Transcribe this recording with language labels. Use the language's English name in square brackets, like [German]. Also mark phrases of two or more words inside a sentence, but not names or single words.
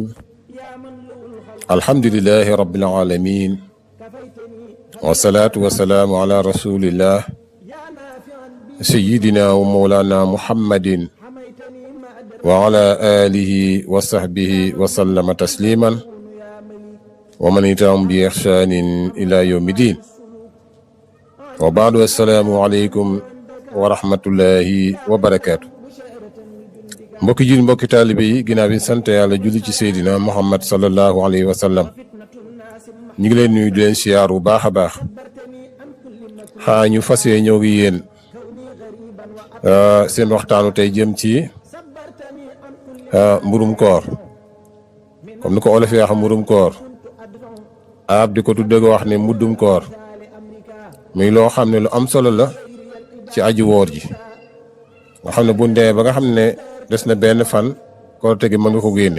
[Arabic] الحمد لله رب العالمين، والصلاة والسلام على رسول الله سيدنا ومولانا محمد وعلى آله وصحبه وسلم تسليما ومن يتبعهم بإحسان إلى يوم الدين. وبعد السلام عليكم ورحمة الله وبركاته. [Wolof] mbokki jul mbokki taalibe yi ginnaaw bi sant yàlla julli ci seydina muhammad [Arabic] صلى الله عليه وسلم, [Wolof] ñu ngi leen nuyu di leen siyaar bu baax a baax. ñu fas yéene ñëw gi yéen seen waxtaanu tey jëm ci mburum koor, comme ni ko olof yi wax mburum koor, arab di ko tuddee wax ne muddum koor, muy loo xam ne lu am solo la ci aji woor ji, nga xam ne bu ndee ba nga xam ne des na benn fan korite gi mën nga ko génne.